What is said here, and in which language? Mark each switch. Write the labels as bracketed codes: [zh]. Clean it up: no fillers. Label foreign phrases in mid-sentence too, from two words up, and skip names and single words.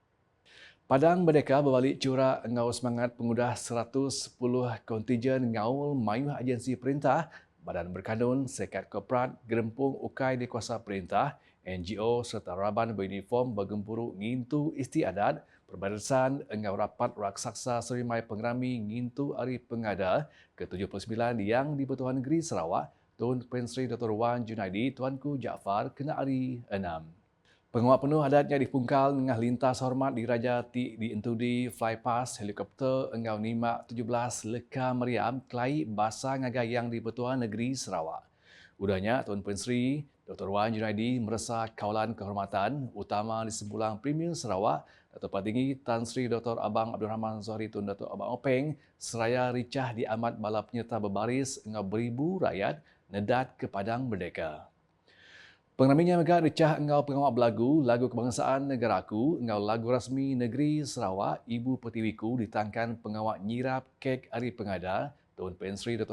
[iba] Padang Merdeka berbalik curah engau semangat pengudah 110 kontijen ngaul mayuh agensi perintah, badan berkanun, sekat korporat, gerempung ukai di kuasa perintah, NGO serta raban beruniform bergempuruk ngintu istiadat, perbarisan engau rapat raksasa Serimai Pengerami ngintu Hari Pengada ke-79 yang di Pertuan Negeri Sarawak, Tun Pensri Dr. Wan Junaidi Tuanku Jaafar kena hari 6. Pengawal penuh adatnya dipungkal dengan lintas hormat di Raja di Entudi Flypass helikopter engau Nimak 17 Leka Meriam Kelai Basa Ngagai yang di Pertuan Negeri Sarawak. Udahnya Tun Pensri Dr. Wan Junaidi merasa kawalan kehormatan utama di Sempulang Premier Sarawak Datuk Patinggi Tan Sri Dr. Abang Abdul Rahman Zuhari Tun Datuk Abang Openg seraya ricah di amat bala penyerta berbaris engau beribu rakyat nedat ke Padang Merdeka. Pengeraminya megah recah engau pengawal belagu, lagu kebangsaan negaraku, engau lagu rasmi negeri Sarawak, Ibu Pertiwiku ditangkan pengawal nyirap kek Hari Pengada, Tun Pensri Dr.